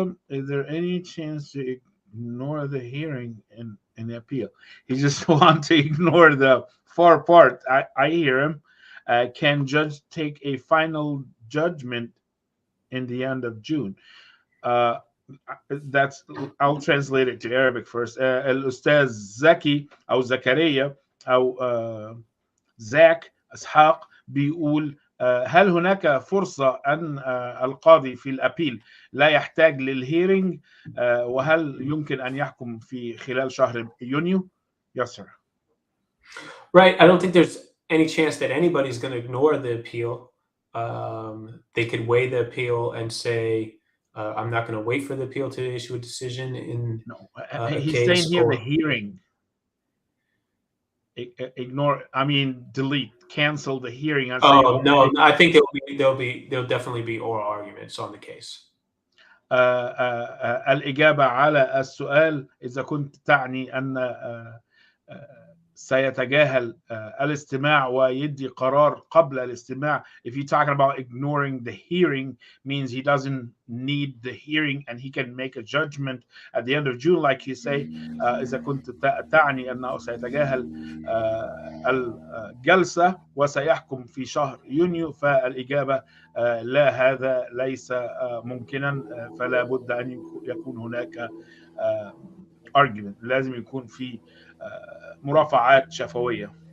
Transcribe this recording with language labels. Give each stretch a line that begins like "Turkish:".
English: Is there any chance to ignore the hearing in the appeal? He just wants to ignore the far part. I hear him. Can judge take a final judgment in the end of June? That's, I'll translate it to Arabic first.
Arabic: الأستاذ زكي أو زكريا أو زاك إسحاق بيقول هل هناك فرصة أن القاضي في الأبيل لا يحتاج للهيرنج، وهل يمكن أن يحكم في خلال شهر يونيو؟
English: Yes, sir. Right. I don't think there's any chance that anybody's going to ignore the appeal. They could weigh the appeal and say, I'm not going to wait for the appeal to issue a decision in he's case, saying here the hearing. Ignore, I mean, delete, cancel the hearing. And say, no, I think there'll definitely be oral arguments on the case.
Arabic: الإجابة على السؤال إذا كنت تعني أن سيتجاهل الاستماع ويدي قرار قبل الاستماع.
English: If you're talking about ignoring the hearing, means he doesn't need the hearing and he can make a judgment at the end of June, like you say.
Arabic: إذا كنت تعني أنه سيتجاهل الجلسة وسيحكم في شهر يونيو، فالإجابة لا، هذا ليس ممكنا. فلا بد أن يكون هناك argument، لازم يكون في مرافعات شفوية.